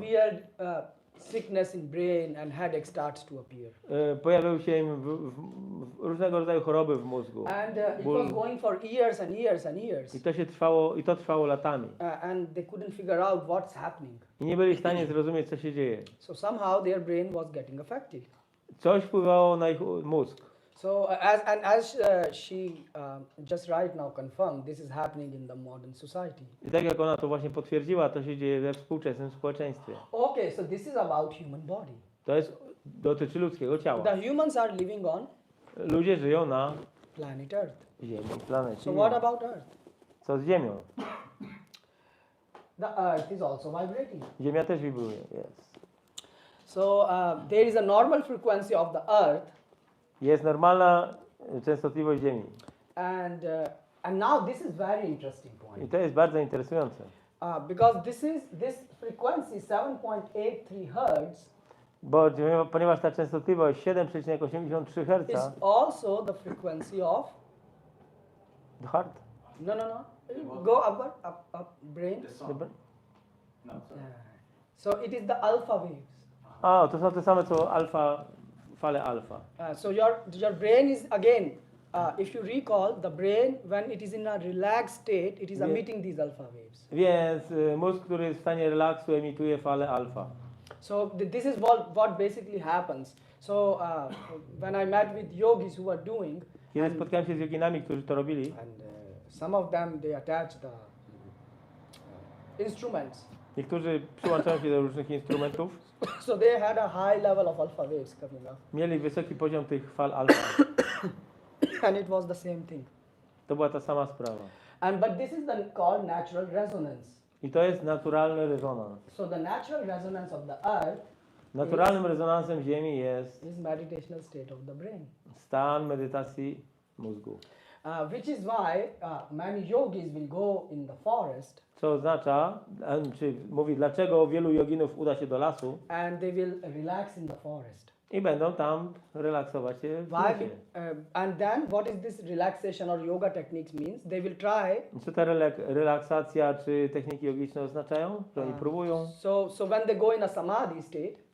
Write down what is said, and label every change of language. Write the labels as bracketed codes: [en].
[en] weird sickness in brain and headache starts to appear. [pl] Pojawiły się im różnego rodzaju choroby w mózgu. [en] And it [pl] Ból. [en] was going for years and years and years. [pl] I to trwało latami. [en] And they couldn't figure out what's happening. [pl] I nie byli w stanie zrozumieć, co się dzieje. [en] So somehow their brain was getting affected. [pl] Coś wpływało na ich mózg. [en] So as she just right now confirmed, this is happening in the modern society. [pl] I tak jak ona to właśnie potwierdziła, to się dzieje we współczesnym społeczeństwie. [en] Okay, so this is about human body. [pl] To dotyczy ludzkiego ciała. [en] The humans are living on [pl] Ludzie żyją na [en] planet Earth. [pl] Ziemi, planecie. [en] So what about Earth? [pl] Co z Ziemią? [en] The Earth is also vibrating. [pl] Ziemia też wibruje, jest. [en] So there is a normal frequency of the Earth, [pl] Jest normalna częstotliwość Ziemi. [en] and now this is very interesting [pl] I [en] point. [pl] to jest bardzo interesujące. [en] Because this frequency 7.83 Hertz [pl] Ponieważ ta częstotliwość 7,83 Hz [en] is also the frequency of heart, no. Go upward, up, brain. The song. No, sorry. So it is the alpha waves. [pl] to są te same co fale alfa. [en] So your brain is again, if you recall, the brain when it is in a relaxed state, it is Yeah. emitting these alpha waves. [pl] Więc mózg, który jest w stanie relaksu, emituje fale alfa. [en] So this is what basically happens. So when I met with yogis who are doing, [pl] Kiedy spotkałem się z joginami, którzy to robili, [en] and some of them they attach the instruments. [pl] niektórzy przyłączają się do różnych instrumentów, [en] So they had a high level of alpha waves coming up, [pl] mieli wysoki poziom tych fal alfa. [en] and it was the same thing. [pl] To była ta sama sprawa. [en] But this is called natural resonance. [pl] I to jest naturalny rezonans. [en] So the natural resonance of the earth [pl] Naturalnym rezonansem Ziemi jest [en] is meditational state of the brain, [pl] stan medytacji mózgu. [en] which is why many yogis will go in the forest [pl] Co oznacza, czy mówi, dlaczego wielu joginów uda się do lasu [en] and they will relax in the forest. [pl] i będą tam relaksować się w [en] Why? [pl] lesie. [en] And then what is this relaxation or yoga techniques means? They will try. [pl] Co ta relaksacja czy techniki jogiczne oznaczają? Że oni próbują, [en] So when they go in a samadhi state,